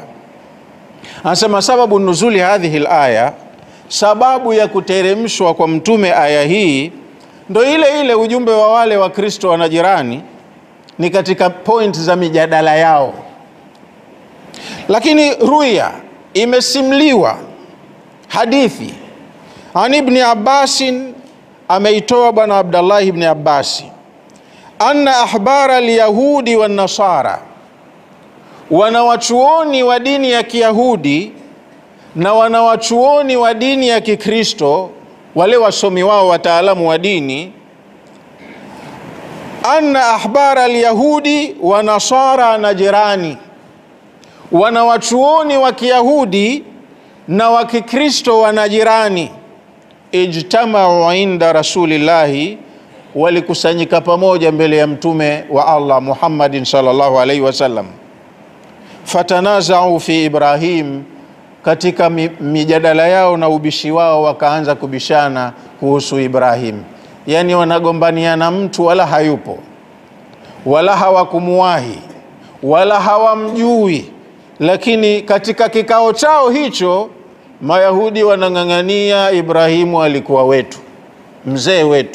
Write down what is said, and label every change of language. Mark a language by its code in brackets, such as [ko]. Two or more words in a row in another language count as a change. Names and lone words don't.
[sw] Anasema [ar] سبب نزول هذه الآية, [sw] sababu ya kuteremshwa kwa mtume aya hii ndo ile ile ujumbe wa wale wa Kristo wana jirani, ni katika point za mijadala yao. Lakini ruya, imesimliwa hadithi an ibn Abbas, ameitoa bwana Abdullah ibn Abbas, [ar] أن أحبار اليهود والنصارى, [sw] wanawachuoni wa dini ya Kiyahudi na wanawachuoni wa dini ya Kikristo, wale wasomi wao wataalamu wa dini, [ar] أن أحبار اليهود والنصارى نجران, [sw] wanawachuoni wa Kiyahudi na wa Kikristo wanajirani, [ar] اجتمعوا عند رسول الله, [sw] walikusanyika pamoja mbele ya mtume wa Allah Muhammadin [ar] صلى الله عليه وسلم. فتنازعوا في إبراهيم, [sw] katika mijadala yao na ubishi wao wakaanza kubishana kuhusu Ibrahim. Yani wanagombaniana mtu wala hayupo, wala hawakumuwahi, wala hawamjui, lakini katika kikao chao hicho Mayahudi wanang'ang'ania Ibrahimu alikuwa wetu, mzee wetu.